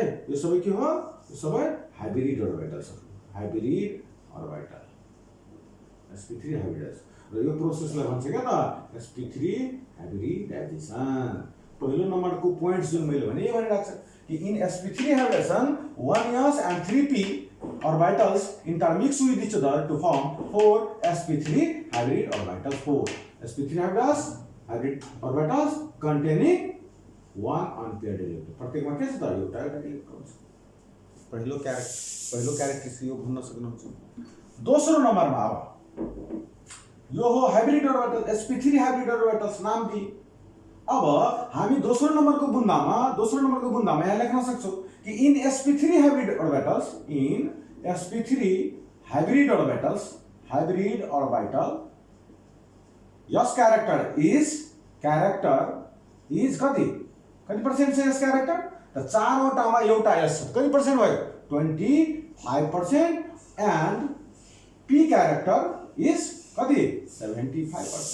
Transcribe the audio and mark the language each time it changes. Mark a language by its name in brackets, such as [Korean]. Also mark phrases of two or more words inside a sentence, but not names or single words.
[Nepali] यो सबै के हो, यो सबै [English] hybrid orbitals, hybrid orbital sp3 hybridization. [Nepali] र यो प्रोसेसलाई भन्छ के त sp3 हाइब्रिडाइजेसन। पहिलो नम्बरको पोइन्ट्स जुन मैले भने यो भनिरहेको छ कि [English] in sp3 hybridization 1s and 3p orbitals intermix with each other to form 4 sp3 hybrid orbitals. 4 sp3 hybrid orbitals containing 1 unpaired electron। [Nepali] प्रत्येकमा के छ त, एउटा इलेक्ट्रोन छ। पहिलो क्यारेक्टरिस्टिक यो भन्न सक्नुहुन्छ। दोस्रो नम्बरमा अब यो हो [English] hybrid orbital, sp3 hybrid orbitals [Nepali] नाम दिए। अब हामी दोस्रो नम्बरको बुन्दामा यहाँ लेख्न सक्छौं कि [English] in sp3 hybrid orbitals, in sp3 hybrid orbital s character is [Nepali] कति पर्सेंट छ [English] s character, [Nepali] त 4वटामा एउटा s कति पर्सेंट भयो, 25%, [English] and p character is [Nepali] कति 75%।